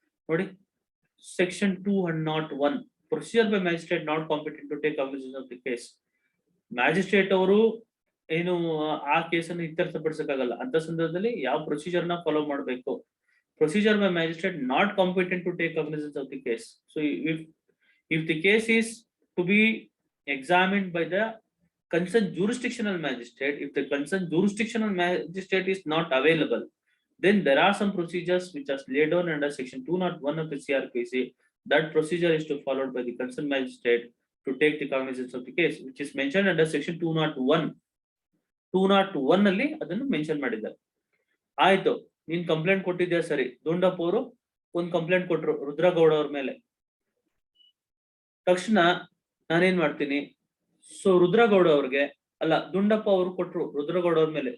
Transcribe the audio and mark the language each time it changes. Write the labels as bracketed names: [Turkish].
[Kannada] ನೋಡಿ, [English] Section 201 procedure by magistrate not competent to take cognizance of the case. [Kannada] Magistrate ಅವರು ಏನು ಆ ಕೇಸನ್ನು ಇತ್ಯರ್ಥಪಡಿಸಕ್ಕಾಗಲ್ಲ. ಅಂತ ಸಂದರ್ಭದಲ್ಲಿ ಯಾವ ಪ್ರೊಸೀಜರ್ ನ ಫಾಲೋ ಮಾಡಬೇಕು, [English] Procedure by magistrate not competent to take cognizance of the case. So if the case is to be examined by the concerned jurisdictional magistrate, if the concerned jurisdictional magistrate is not available, then there are some procedures which are laid down under section 201 of the CRPC. That procedure is to followed by the concerned magistrate to take the cognizance of the case, which is mentioned under section 201. [Kannada] 201 ಅಲ್ಲಿ ಅದನ್ನು mention ಮಾಡಿದ್ದಾರೆ. ಆಯ್ತು, ನೀನ್ complaint ಕೊಟ್ಟಿದ್ಯಾ, ಸರಿ. ದುಂಡಪ್ಪ ಅವರು ಒಂದು complaint ಕೊಟ್ರು ರುದ್ರಗೌಡ ಅವ್ರ ಮೇಲೆ. ತಕ್ಷಣ ನಾನೇನ್ ಮಾಡ್ತೀನಿ, ಸೊ ರುದ್ರಗೌಡ ಅವ್ರಿಗೆ ಅಲ್ಲ ದುಂಡಪ್ಪ ಅವರು ಕೊಟ್ರು ರುದ್ರಗೌಡ ಅವ್ರ ಮೇಲೆ.